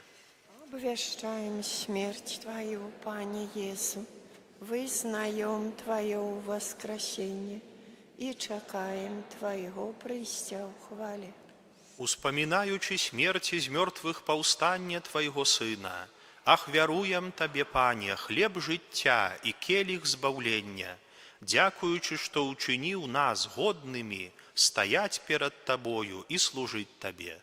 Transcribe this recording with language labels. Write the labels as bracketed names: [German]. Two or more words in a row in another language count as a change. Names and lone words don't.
[Belarusian] Обвящаем смерть Твою, Пане Езу, вызнаем Твое воскресение и чакаем Твоего прыйсця ў хвале. Успамінаючы смерці з мёртвых паўстання Твайго Сына, ахвяруем Табе, Пане, хлеб жыцця і келіх збаўлення, дзякуючы, што ўчыніў нас годнымі стаяць перад Табою і служыць Табе.